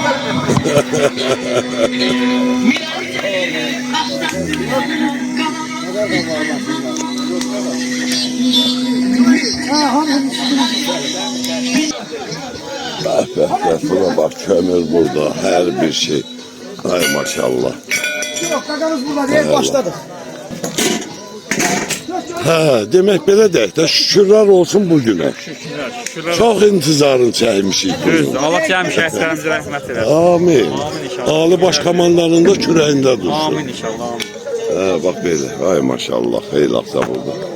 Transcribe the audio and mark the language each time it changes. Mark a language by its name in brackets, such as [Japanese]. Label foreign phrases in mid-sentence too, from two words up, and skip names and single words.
[Turkish] Buna bak, kömür burada, her bir şey. Ay maşallah. Kakamız burada değil, başladık. [Azerbaijani] Demək belə deyək də, şükürlər olsun bu günə. Çox intizarın çəkmişik. Düzdür. Allah cəmi şəhidlərimizə rəhmət eləsin. Amin. Ali baş komandanın da kürəyində dursun. Amin inşallah. Bax belə, ay maşallah, xeyli axsa burada.